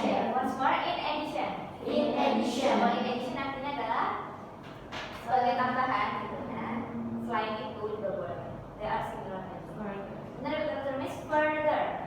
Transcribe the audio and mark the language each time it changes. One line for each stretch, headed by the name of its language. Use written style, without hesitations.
English: Once more, in addition.
Indonesian: Kalau in addition artinya adalah sebagai tambahan gitu kan. Selain itu juga boleh.
English: There are similar verbs. Then the term is further.